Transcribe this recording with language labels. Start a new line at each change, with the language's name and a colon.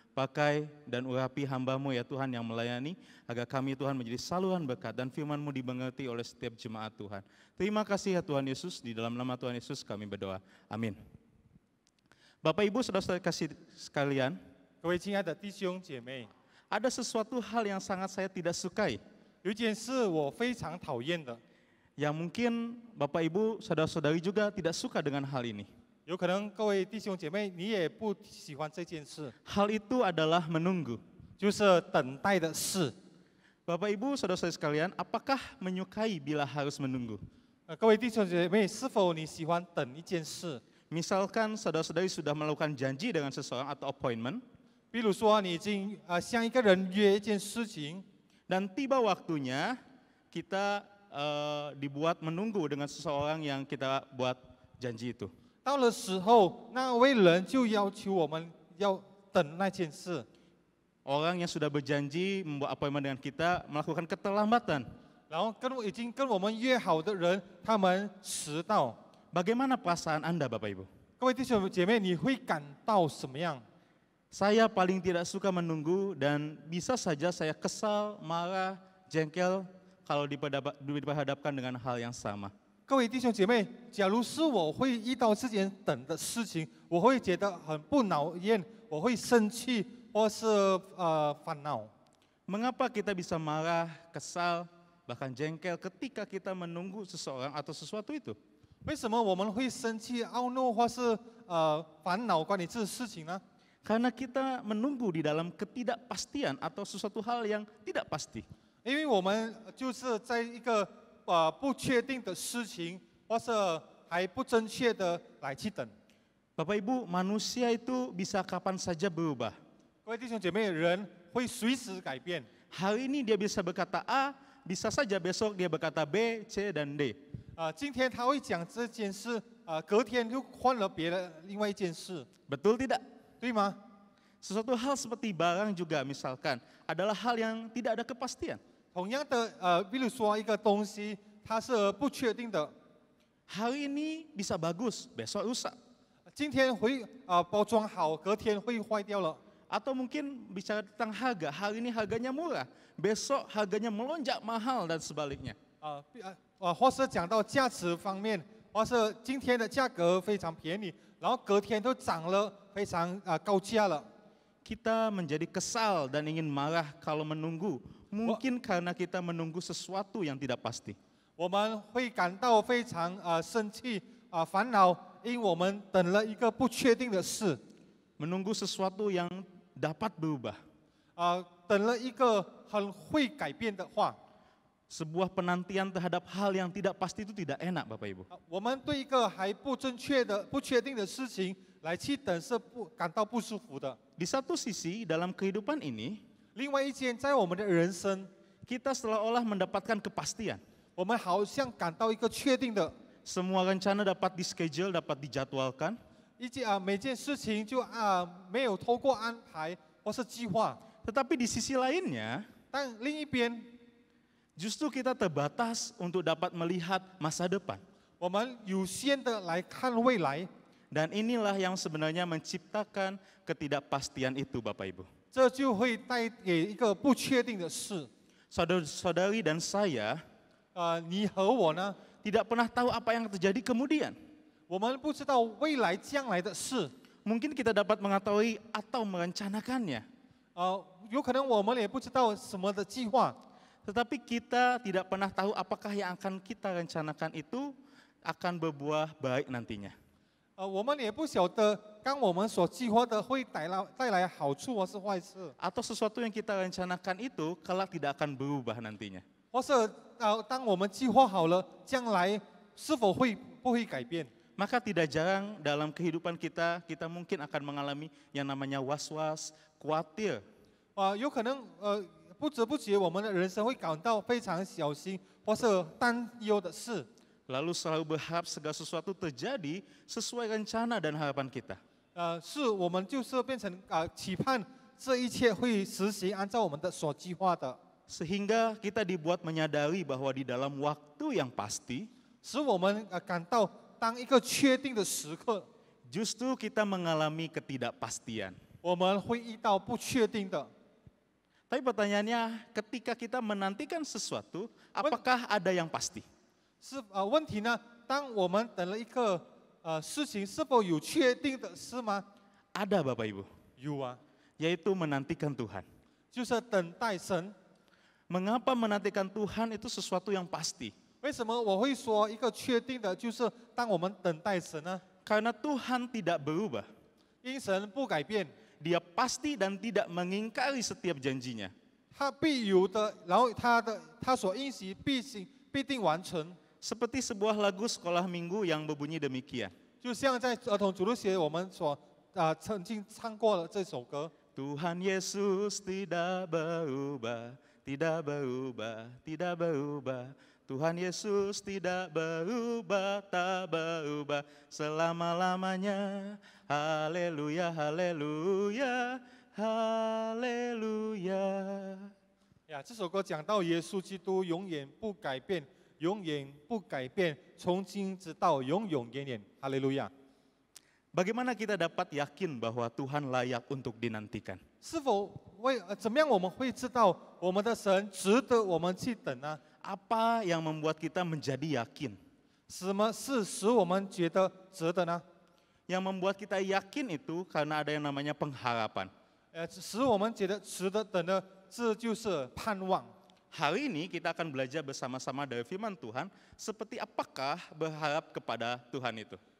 Indonesian: Pakai dan urapi hamba-Mu ya Tuhan yang melayani agar kami Tuhan menjadi saluran berkat dan firman-Mu dimengerti oleh setiap jemaat Tuhan. Terima kasih ya Tuhan Yesus, di dalam nama Tuhan Yesus kami berdoa. Amin. Bapak Ibu Saudara-saudara kasih sekalian,
Chinese: 各位亲爱的弟兄姐妹，
Indonesian: ada sesuatu hal yang sangat saya tidak sukai,
Chinese: 有一件事我非常讨厌的，
Indonesian: yang mungkin Bapak Ibu Saudara-saudari juga tidak suka dengan hal ini.
Chinese: 有可能各位弟兄姐妹你也不喜欢这件事，
Indonesian: Hal itu adalah menunggu.
Chinese: 就是等待的事。
Indonesian: Bapak Ibu Saudara-saudari sekalian, apakah menyukai bila harus menunggu?
Chinese: 各位弟兄姐妹，是否你喜欢等一件事？
Indonesian: Misalkan saudara-saudari sudah melakukan janji dengan seseorang atau appointment,
Chinese: 比如说你已经向一个人约一件事情，
Indonesian: dan tiba waktunya kita dibuat menunggu dengan seseorang yang kita buat janji itu.
Chinese: 到了时候，那位人就要求我们要等那件事。
Indonesian: Orang yang sudah berjanji membuat appointment dengan kita melakukan keterlambatan.
Chinese: 然后已经跟我们约好的人，他们迟到。
Indonesian: Bagaimana perasaan Anda Bapak Ibu?
Chinese: 各位弟兄姐妹，你会感到什么样？
Indonesian: Saya paling tidak suka menunggu dan bisa saja saya kesal, marah, jengkel kalau diperhadapkan dengan hal yang sama.
Chinese: 各位弟兄姐妹，假如是我会遇到这件等的事情，我会觉得很不讨厌，我会生气或是烦恼。
Indonesian: Mengapa kita bisa marah, kesal, bahkan jengkel ketika kita menunggu seseorang atau sesuatu itu?
Chinese: 为什么我们会生气、懊怒或是烦恼关于这事情呢？
Indonesian: Karena kita menunggu di dalam ketidakpastian atau sesuatu hal yang tidak pasti.
Chinese: 因为我们就是在一个不确定的事情，或是还不正确的来去等。
Indonesian: Bapak Ibu, manusia itu bisa kapan saja berubah.
Chinese: 各位弟兄姐妹，人会随时改变。
Indonesian: Hari ini dia bisa berkata A, bisa saja besok dia berkata B, C, dan D.
Chinese: 今天他会讲这件事，隔天就换了别的另外一件事，
Indonesian: Betul tidak?
Chinese: 对吗？
Indonesian: Sesuatu hal seperti barang juga misalkan adalah hal yang tidak ada kepastian.
Chinese: 同样的，比如说一个东西，它是不确定的，
Indonesian: Hari ini bisa bagus, besok rusak.
Chinese: 今天会包装好，隔天会坏掉了。
Indonesian: Atau mungkin bicara tentang harga, hari ini harganya murah, besok harganya melonjak mahal dan sebaliknya.
Chinese: 或是讲到价值方面，或是今天的价格非常便宜，然后隔天都涨了非常高价了。
Indonesian: Kita menjadi kesal dan ingin marah kalau menunggu, mungkin karena kita menunggu sesuatu yang tidak pasti.
Chinese: 我们会感到非常生气烦恼，因为我们等了一个不确定的事，
Indonesian: Menunggu sesuatu yang dapat berubah.
Chinese: 等了一个很会改变的话。
Indonesian: Sebuah penantian terhadap hal yang tidak pasti itu tidak enak Bapak Ibu.
Chinese: 我们对一个还不正确的、不确定的事情来去等是感到不舒服的。
Indonesian: Di satu sisi dalam kehidupan ini,
Chinese: 另外一件，在我们的人生，
Indonesian: kita seolah-olah mendapatkan kepastian.
Chinese: 我们好像感到一个确定的，
Indonesian: Semua rencana dapat di-schedule, dapat dijadwalkan.
Chinese: 每件事情就没有透过安排或是计划。
Indonesian: Tetapi di sisi lainnya,
Chinese: 但另一边，
Indonesian: justru kita terbatas untuk dapat melihat masa depan.
Chinese: 我们有限的来看未来，
Indonesian: Dan inilah yang sebenarnya menciptakan ketidakpastian itu Bapak Ibu.
Chinese: 这就会带给一个不确定的事。
Indonesian: Saudara-saudari dan saya
Chinese: 你和我呢，
Indonesian: tidak pernah tahu apa yang terjadi kemudian.
Chinese: 我们不知道未来将来的事。
Indonesian: Mungkin kita dapat mengetahui atau merencanakannya.
Chinese: 有可能我们也不知道什么的计划。
Indonesian: Tetapi kita tidak pernah tahu apakah yang akan kita rencanakan itu akan berbuah baik nantinya.
Chinese: 我们也不晓得，刚我们所计划的会带来好处或是坏事，
Indonesian: Atau sesuatu yang kita rencanakan itu kelak tidak akan berubah nantinya.
Chinese: 或是当我们计划好了，将来是否不会改变？
Indonesian: Maka tidak jarang dalam kehidupan kita, kita mungkin akan mengalami yang namanya was-was, khawatir.
Chinese: 有可能不知不觉我们的人生会感到非常小心或是担忧的事。
Indonesian: lalu selalu berharap segala sesuatu terjadi sesuai rencana dan harapan kita.
Chinese: 是我们就是变成期盼这一切会实行，按照我们的所计划的，
Indonesian: Sehingga kita dibuat menyadari bahwa di dalam waktu yang pasti,
Chinese: 使我们感到当一个确定的时刻，
Indonesian: justru kita mengalami ketidakpastian.
Chinese: 我们会遇到不确定的。
Indonesian: Tapi pertanyaannya, ketika kita menantikan sesuatu, apakah ada yang pasti?
Chinese: 是问题呢？当我们等了一个事情，是否有确定的事吗？
Indonesian: Ada Bapak Ibu,
Chinese: 有啊，
Indonesian: yaitu menantikan Tuhan.
Chinese: 就是等待神。
Indonesian: Mengapa menantikan Tuhan itu sesuatu yang pasti?
Chinese: 为什么我会说一个确定的，就是当我们等待神呢？
Indonesian: Karena Tuhan tidak berubah.
Chinese: 因神不改变，
Indonesian: Dia pasti dan tidak mengingkari setiap janjinya.
Chinese: 他必有的，然后他所应许必定完成。
Indonesian: Seperti sebuah lagu sekolah minggu yang berbunyi demikian.
Chinese: 就像在儿童主日学我们所曾经唱过的这首歌，
Indonesian: Tuhan Yesus tidak berubah, tidak berubah, tidak berubah. Tuhan Yesus tidak berubah, tak berubah selama-lamanya. Haleluya, haleluya, haleluya.
Chinese: 呀，这首歌讲到耶稣基督永远不改变，永远不改变，从今直到永永远远。哈利路亚！
Indonesian: Bagaimana kita dapat yakin bahwa Tuhan layak untuk dinantikan?
Chinese: 是否怎么样我们会知道我们的神值得我们去等呢？
Indonesian: Apa yang membuat kita menjadi yakin?
Chinese: 什么是使我们觉得值得呢？
Indonesian: Yang membuat kita yakin itu karena ada yang namanya pengharapan.
Chinese: 使我们觉得值得等的，这就是盼望。
Indonesian: Hari ini kita akan belajar bersama-sama dari firman Tuhan seperti apakah berharap kepada Tuhan itu.